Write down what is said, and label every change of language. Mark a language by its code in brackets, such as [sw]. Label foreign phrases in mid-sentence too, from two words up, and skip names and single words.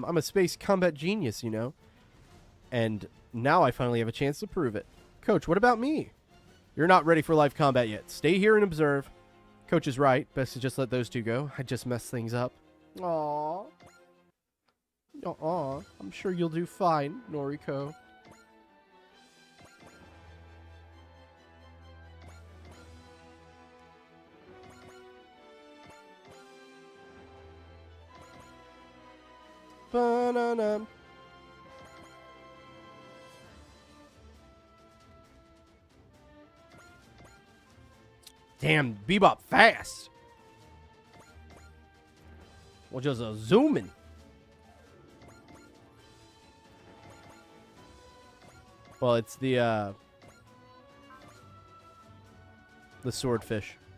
[en] I'm a space combat genius, you know. And now I finally have a chance to prove it. Coach, what about me? You're not ready for live combat yet. Stay here and observe. Coach is right. Best to just let those two go. I just messed things up. Aww. Aww. I'm sure you'll do fine, Noriko. Ba-na-na. Damn, Bebop fast. Well, just zooming. Well, it's the swordfish.